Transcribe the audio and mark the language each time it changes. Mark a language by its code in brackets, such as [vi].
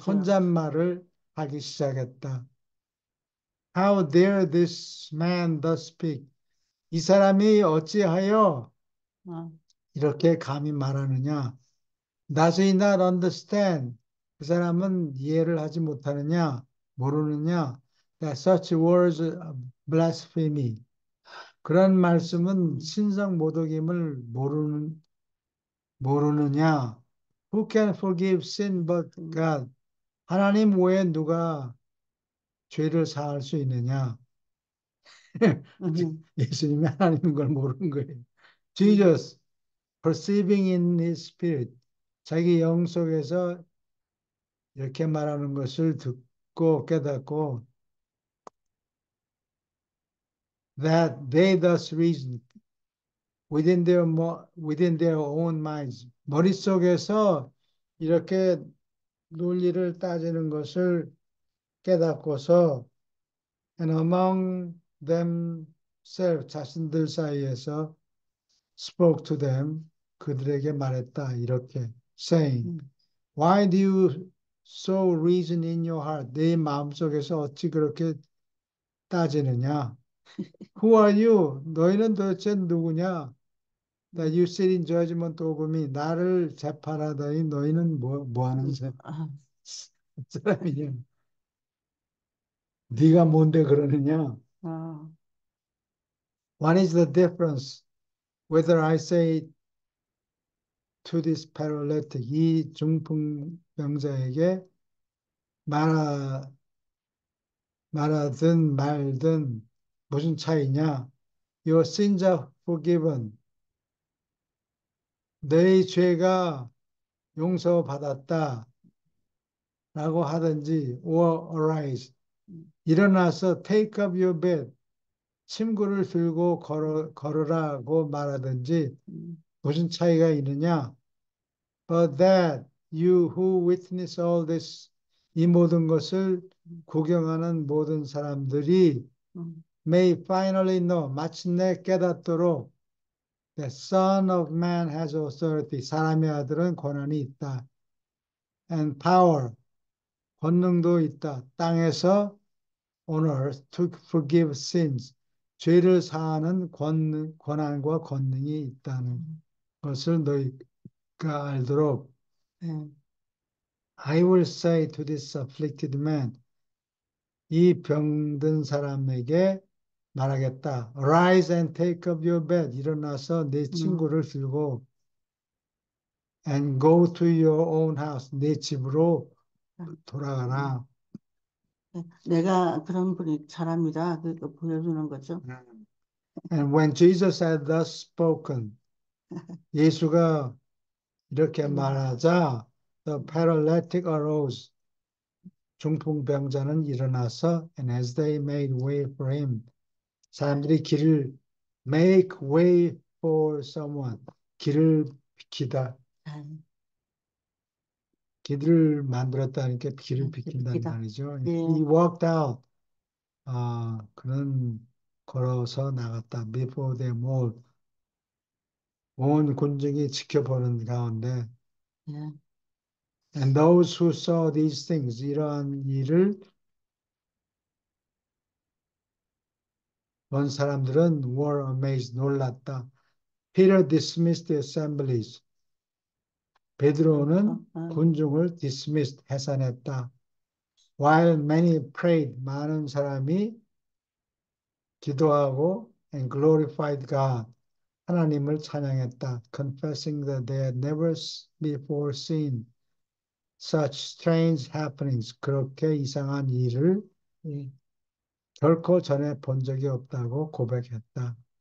[ko] 혼잣말을 하기 시작했다. [en] How dare this man thus speak? [ko] 이 사람이 어찌하여 아, 이렇게 감히 말하느냐? [en] Does he not understand? [ko] 그 사람은 이해를 하지 못하느냐? 모르느냐? [en] That such words are blasphemy. [ko] 그런 말씀은 신성 모독임을 모르느냐? [en] Who can forgive sin but God? [ko] 하나님 외에 누가 죄를 사할 수 있느냐? 응, 예수님이 하나님인 걸 모르는 거예요. 응, [en] Jesus, perceiving in his spirit, [ko] 자기 영 속에서 이렇게 말하는 것을 듣고 깨닫고 [en] that they thus reason within their own minds. [ko] 머릿속에서 이렇게 논리를 따지는 것을 깨닫고서 [en] and among themselves [ko] 자신들 사이에서 [en] spoke to them [ko] 그들에게 말했다 이렇게 [en] saying [ko] 응, [en] why do you so reason in your heart [ko] 내 마음속에서 어찌 그렇게 따지느냐 [en] who are you [ko] 너희는 도대체 누구냐 [en] that [ko] 응. [en] you sit in judgment over me [ko] 나를 재판하다니 너희는 뭐 하는 아, 사람이냐 네가 뭔데 그러느냐 아, [en] what is the difference whether I say to this paralytic [ko] 이 중풍병자에게 말하, 말하든 말든 무슨 차이냐? [en] Your sins are forgiven. [ko] 내 죄가 용서받았다. 라고 하든지 [en] or arise. [ko] 일어나서 [en] take up your bed. [ko] 침구를 들고 걸으라고 말하든지 응, 무슨 차이가 있느냐? [en] But that you who witness all this [ko] 이 모든 것을 구경하는 모든 사람들이 응, [en] may finally know [ko] 마침내 깨닫도록 [en] the Son of Man has authority [ko] 사람의 아들은 권한이 있다 [en] and power [ko] 권능도 있다 땅에서 [en] on earth to forgive sins [ko] 죄를 사하는 권한과 권능이 있다는 것을 너희가 알도록 응, [en] I will say to this afflicted man [ko] 이 병든 사람에게 말하겠다. [en] Arise and take up your bed. [ko] 일어나서 네 응. 친구를 들고 [en] and go to your own house. [ko] 네 집으로 돌아가라. 내가 그런 분이 사람이다. 그러니까 보여주는 거죠. [en] And when Jesus had thus spoken, [ko] 예수가 이렇게 응, 말하자, [en] the paralytic arose. [ko] 중풍병자는 일어나서 [en] and as they made way for him, [ko] 사람들이 길을 [en] make way for someone, [ko] 길을 비키다. 잘, 길을 만들었다니까 길을 비킨단 기다. 말이죠. 예, [en] He walked out. [ko] 그는 걸어서 나갔다. [en] Before them all. [ko] 온 군중이 지켜보는 가운데 예, [en] And those who saw these things, [ko] 이러한 일을 본 사람들은 [en] were amazed, [ko] 놀랐다. [en] Peter dismissed the assemblies. [ko] 베드로는 군중을 dismissed, 해산했다. [en] While many prayed, [ko] 많은 사람이 기도하고 [en] and glorified God, [ko] 하나님을 찬양했다. [en] Confessing that they had never before seen such strange happenings. [ko] 그렇게 이상한 일을 예. 결코 전에 본 적이 없다고 고백했다.